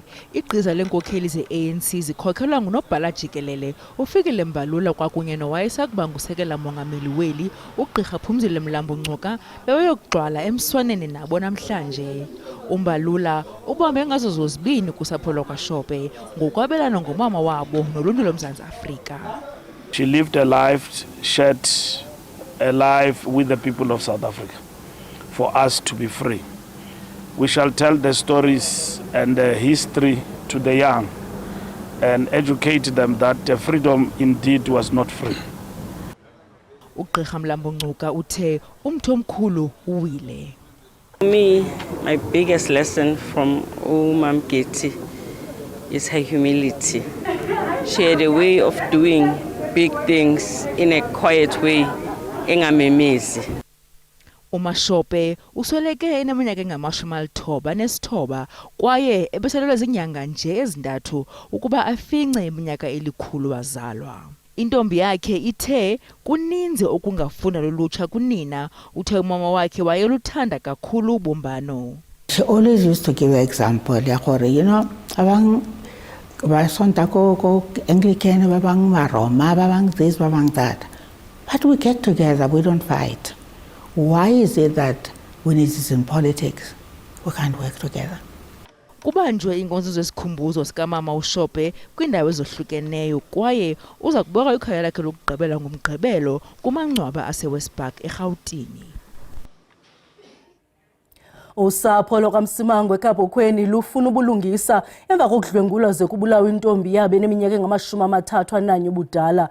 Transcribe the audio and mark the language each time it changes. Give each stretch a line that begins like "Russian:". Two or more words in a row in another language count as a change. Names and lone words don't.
Xhosa: Igqiza lenkokheli ze-ANC zikhokhelwa ngunobhala jikelele uFikile Mbalula kwakunye nowayesakuba ngusekela mongameli weli uGqirha Phumzile Mlambo-Ngcuka bebeyokugcwala emswaneni nabo namhlanje. uMbalula ubambe ngazo zozibini kusapho lwakwaShophe ngokwabelana ngomama wabo noluntu loMzantsi Afrika.
English: She lived a life, shared a life with the people of South Africa, for us to be free. We shall tell the stories and the history to the young and educate them that the freedom indeed was not free.
Xhosa: uGqirha Mlambo-Ngcuka uthe umtho omkhulu uwile.
English: Me, my biggest lesson from Umam Getty is her humility. She had a way of doing big things in a quiet way,
Xhosa: engamemezi. uMashope usweleke eneminyaka engama-99 kwaye ebeselelwe zinyanga nje ezintathu ukuba afince iminyaka 100 wazalwa. Intombi yakhe ithe kuninzi okungafunda lolutsha kunina. Uthe umama wakhe wayeluthanda kakhulu ubumbano.
English: She always used to give an example
Tswana: ya gore,
English: you know,
Tswana: abang ba sonta ko Anglican, babang Roma, babang
English: this, babang that. But we get together, we don't fight. Why is it that when it is in politics, we can't work together?
Xhosa: Kubanjwe inkonzo zesikhumbuzo sikamama uShope kwindawo ezohlukeneyo kwaye uza kubeka ikhaya lakhe lokugqibela ngomgqibelo kumangcwaba aseWestpark eGauteng. Usapho lokaMsimangwe eKabokweni lufuna ubulungisa emva kokudlwengulwa zekubulawa intombi yabe eneminyaka engama-31 ubudala.